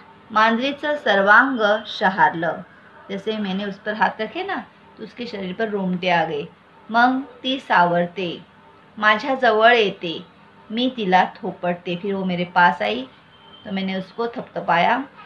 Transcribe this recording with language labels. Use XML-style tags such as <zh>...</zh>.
<mr>मांजरीचं सर्वांग शहारलं।</mr> <hi>जैसे मैंने उस पर हाथ रखे ना, तो उसके शरीर पर रोमटे आ गए।</hi> <mr>मग ती सावरते, माझ्या जवळ येते, मी तिला थोपटते।</mr> <hi>फिर वो मेरे पास आई तो मैंने उसको थपथपाया।</hi>